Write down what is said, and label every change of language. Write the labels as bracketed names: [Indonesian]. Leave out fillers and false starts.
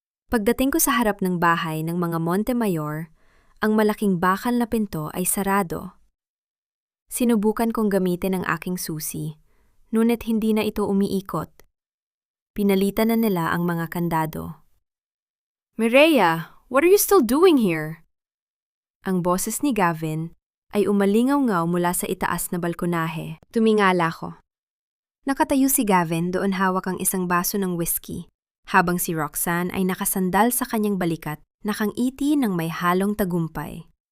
[Filipino] Pagdating ko sa harap ng bahay ng mga Montemayor, ang malaking bakal na pinto ay sarado. Sinubukan kong gamitin ang aking susi, ngunit hindi na ito umiikot. Pinalitan na nila ang mga kandado. [English] Mireya, what are you still doing here? [Filipino] Ang boses ni Gavin ay umalingaw-ngaw mula sa itaas na balkonahe. Tumingala ko. Nakatayo si Gavin doon hawak ang isang baso ng whiskey, habang si Roxanne ay nakasandal sa kanyang balikat, nakangiti ng may halong tagumpay.